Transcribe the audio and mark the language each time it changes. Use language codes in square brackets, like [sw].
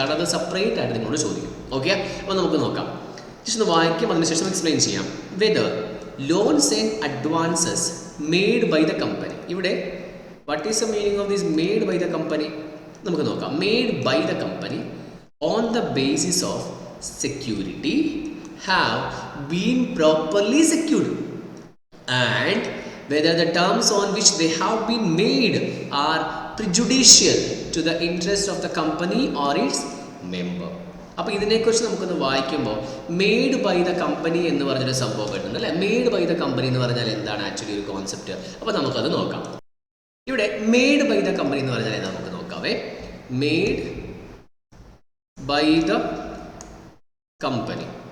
[ml] കാരണം അത് സെപ്പറേറ്റ് ആയിട്ട് നിങ്ങളോട് ചോദിക്കും. ഓക്കെ. അപ്പോൾ നമുക്ക് നോക്കാം. ജസ്റ്റ് ഒന്ന് വായിക്കാം, അതിനുശേഷം എക്സ്പ്ലെയിൻ ചെയ്യാം. [en] Whether loans and advances made by the company. ഇവിടെ what is the meaning of this made by the company? [ml] നമുക്ക് നോക്കാം. [en] Made by the company on the basis of security have been properly secured and whether the terms on which they have been made are prejudicial to the interest of the company or its member. [ml] അപ്പോൾ ഇതിനെക്കുറിച്ച് നമുക്കൊന്ന് വായിക്കുമ്പോൾ made by the company എന്ന് പറഞ്ഞൊരു സംഭവം കിട്ടുന്നുണ്ട് അല്ലേ? Made by the company എന്ന് പറഞ്ഞാൽ എന്താണ് ആക്ച്വലി ഒരു കോൺസെപ്റ്റ്? അപ്പോൾ നമുക്കത് നോക്കാം. ഇവിടെ മെയ്ഡ് ബൈ ദ കമ്പനി എന്ന് പറഞ്ഞാൽ നമുക്ക് നോക്കാവേ. Made by the company.